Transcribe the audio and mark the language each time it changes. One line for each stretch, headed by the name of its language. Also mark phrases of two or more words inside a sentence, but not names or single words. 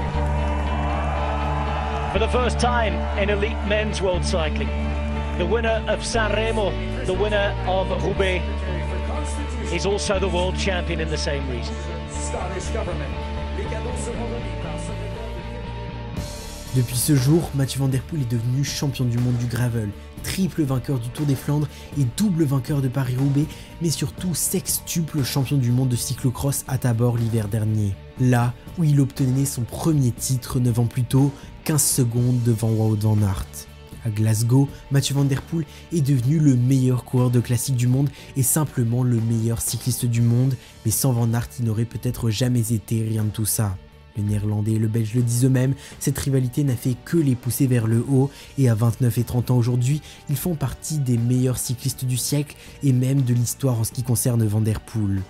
English: For the first time in elite men's world cycling, the winner of Sanremo, the winner of Roubaix, is also the world champion in the same region.
French: Depuis ce jour, Mathieu Van Der Poel est devenu champion du monde du gravel, triple vainqueur du Tour des Flandres et double vainqueur de Paris-Roubaix, mais surtout sextuple champion du monde de cyclocross à Tabor l'hiver dernier. Là où il obtenait son premier titre 9 ans plus tôt, 15 secondes devant Wout van Aert. À Glasgow, Mathieu Van Der Poel est devenu le meilleur coureur de classique du monde et simplement le meilleur cycliste du monde, mais sans Van Aert il n'aurait peut-être jamais été rien de tout ça. Le Néerlandais et le Belge le disent eux-mêmes, cette rivalité n'a fait que les pousser vers le haut et à 29 et 30 ans aujourd'hui, ils font partie des meilleurs cyclistes du siècle et même de l'histoire en ce qui concerne Van Der Poel.